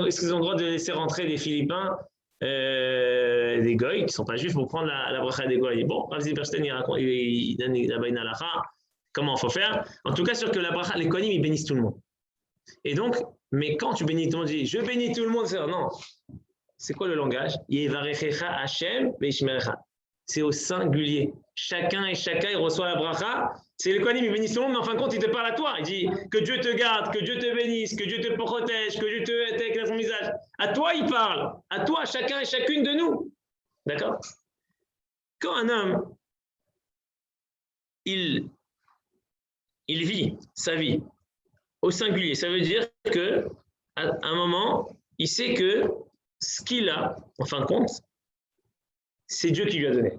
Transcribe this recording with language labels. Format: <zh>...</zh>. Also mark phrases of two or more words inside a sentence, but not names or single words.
<fr>Est-ce qu'ils ont le droit de laisser rentrer des Philippins, des goïs qui ne sont pas juifs pour prendre la bracha des goïs? Bon, Rav Zilberstein, il donne la</fr> <he>באינה לחה.</he> <fr>Comment il faut faire? En tout cas, sûr que la bracha, les Kohanim, ils bénissent tout le monde. Et donc, mais quand tu bénis tout le monde, tu dis je bénis tout le monde, c'est non. C'est quoi le langage?</fr> <he>יברכך השם וישמרך.</he> <fr>C'est au singulier. Chacun et chacun, il reçoit la bracha. C'est les Kohanim, ils bénissent tout le monde, mais en fin de compte, il te parle à toi. Il dit que Dieu te garde, que Dieu te bénisse, que Dieu te protège, que Dieu te éclaire son visage. À toi, il parle. À toi, chacun et chacune de nous. D'accord? Quand un homme, il vit sa vie au singulier, ça veut dire qu'à un moment, il sait que ce qu'il a, en fin de compte, c'est Dieu qui lui a donné.</fr>